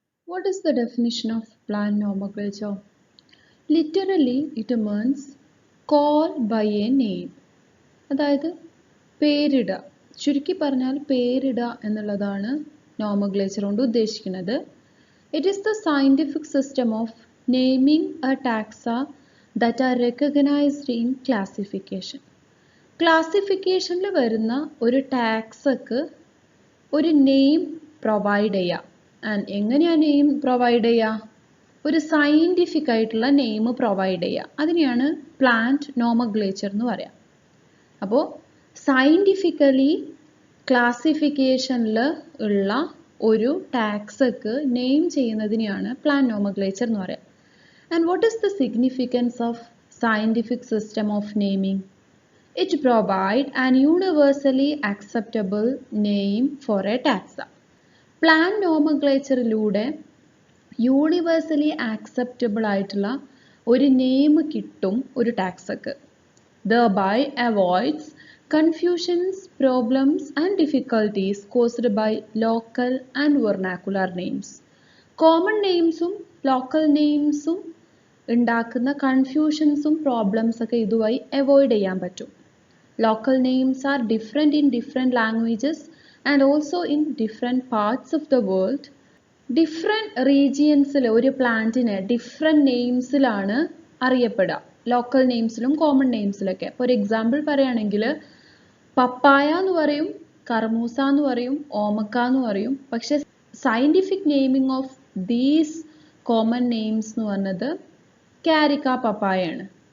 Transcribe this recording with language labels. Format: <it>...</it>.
<en>What is the definition of plant nomenclature? Literally, it means call by a name.</en> <ml>അതായത് പേരിടുക. ചുരുക്കി പറഞ്ഞാൽ പേരിടുക എന്നുള്ളതാണ് nomenclature കൊണ്ട് ഉദ്ദേശിക്കുന്നത്.</ml> <en>It is the scientific system of naming a taxa that are recognized in classification.</en> <ml>ക്ലാസിഫിക്കേഷനിൽ വരുന്ന ഒരു ടാക്സക്ക് ഒരു name provide ചെയ്യുക. ആൻഡ് എങ്ങനെയാണ് നെയിം പ്രൊവൈഡ് ചെയ്യുക? ഒരു സയൻറ്റിഫിക് ആയിട്ടുള്ള നെയിം പ്രൊവൈഡ് ചെയ്യുക. അതിനെയാണ് പ്ലാന്റ് നോമൻക്ലേച്ചർ എന്ന് പറയാം. അപ്പോൾ സയൻറ്റിഫിക്കലി ക്ലാസിഫിക്കേഷനിൽ ഉള്ള ഒരു ടാക്സക്ക് നെയിം ചെയ്യുന്നതിനെയാണ് പ്ലാന്റ് നോമൻക്ലേച്ചർ എന്ന് പറയാം.</ml> <en>And what is the significance of scientific system of naming? It provides an universally acceptable name for a taxa.</en> <ml>Plant nomenclatureലൂടെ</ml> <en>universally acceptable</en> <ml>ആയിട്ടുള്ള ഒരു നെയിം കിട്ടും ഒരു ടാക്സക്ക്.</ml> <en>Thereby avoids confusions, problems and difficulties caused by local and vernacular names.</en> <ml>Common namesഉം local നെയിംസും ഉണ്ടാക്കുന്ന കൺഫ്യൂഷൻസും problems ഒക്കെ ഇതുവഴി avoid ചെയ്യാൻ പറ്റും.</ml> <en>Local names are different in different languages and also in different parts of the world.</en> <ml>Different regionsൽ ഒരു പ്ലാന്റിനെ different നെയിംസിലാണ് അറിയപ്പെടുക. Local നെയിംസിലും common നെയിംസിലൊക്കെ.</ml> <en>for example</en> <ml>പറയുകയാണെങ്കിൽ പപ്പായ എന്ന് പറയും, കർമൂസ എന്ന് പറയും, ഓമക്ക എന്ന് പറയും. പക്ഷെ</ml> <en>scientific naming of these common names</en> <ml>എന്ന് പറഞ്ഞത് കാരിക്ക പപ്പായയാണ്.</ml>